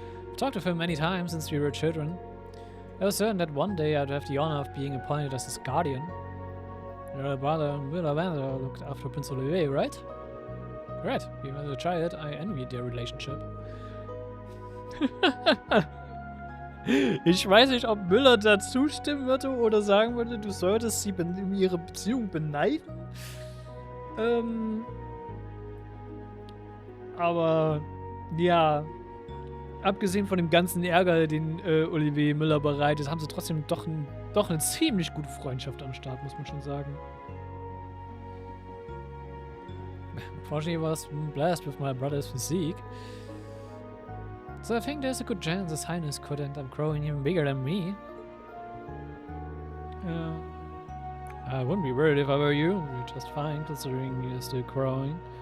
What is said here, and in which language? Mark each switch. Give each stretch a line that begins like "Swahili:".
English: I've talked with him many times since we were children. I was certain that one day I'd have the honor of being appointed as his guardian. Your brother and Wilder looked after Prince Olivier, right? Right, even as a child, I envied their relationship.
German: Ich weiß nicht, ob Müller da zustimmen würde oder sagen würde, du solltest sie um ihre Beziehung beneiden. Aber ja, abgesehen von dem ganzen Ärger, den Olivier Müller bereitet, haben sie trotzdem doch eine ziemlich gute Freundschaft am Start, muss man schon sagen.
English: Unfortunately, I was blessed with my brother's physique. So I think there's a good chance His Highness could end up growing even bigger than me. I wouldn't be worried if I were you. You're just fine, considering you're still growing.